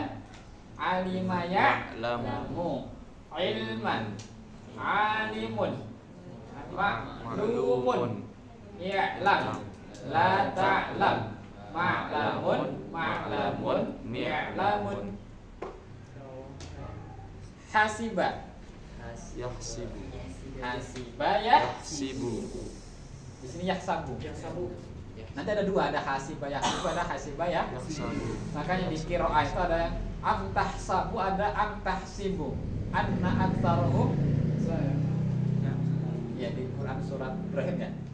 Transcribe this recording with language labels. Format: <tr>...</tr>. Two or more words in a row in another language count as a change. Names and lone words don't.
<ar>علم يعلم علما عالم معلوم يعلم لا تعلم معلم معلم يعلمون حسب يحسب. حسب يا يحسب.</ar> <id>di sini yahsabu nanti ada dua, ada</id> <ar>حسب يحسب,</ar> <id>ada</id> <ar>حسب يا يحسب.</ar> <id>makanya di qiraah itu ada amtahsabu, ada amtahsibu.</id> <ar>أن أكثرهم</ar> <id>ya di Quran surat Ibrahim ya.</id>